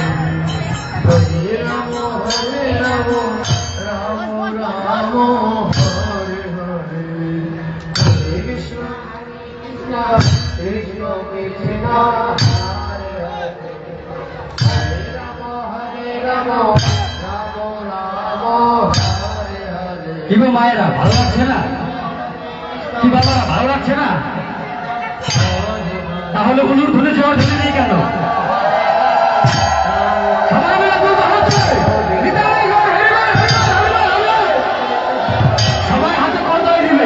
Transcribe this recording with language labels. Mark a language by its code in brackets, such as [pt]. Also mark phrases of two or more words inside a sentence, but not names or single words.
[sa] हरे राम, राम राम, हरे हरे. हरे कृष्ण, कृष्ण कृष्ण, हरे हरे. हरे राम, राम राम, हरे हरे. [bn] কি গো মায়েরা ভালো লাগছে না? কি বাবারা ভালো লাগছে না? তাহলে বলুন ধরে যাওয়া ধরে নেই কেন? সবাই মিলে বলবো হাত তুলে। নিতাই গৌর হরি বল, হরি বল, হরি বল, হরি বল। সবাই হাতে করতালি দিবেন।